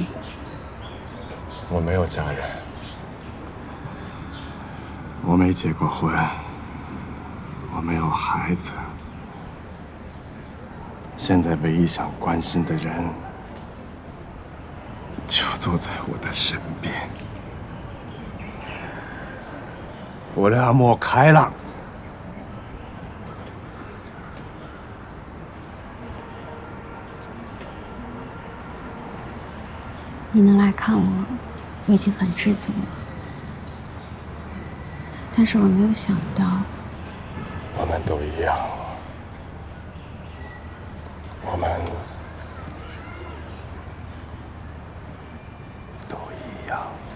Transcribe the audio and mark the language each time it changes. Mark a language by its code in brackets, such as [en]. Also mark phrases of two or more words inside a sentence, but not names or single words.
[zh] 我没有家人，我没结过婚，我没有孩子。现在唯一想关心的人，就坐在我的身边。 [ja] 俺はもう帰らん。 [zh] 你能来看我，我已经很知足了。但是我没有想到，我们都一样，我们都一样。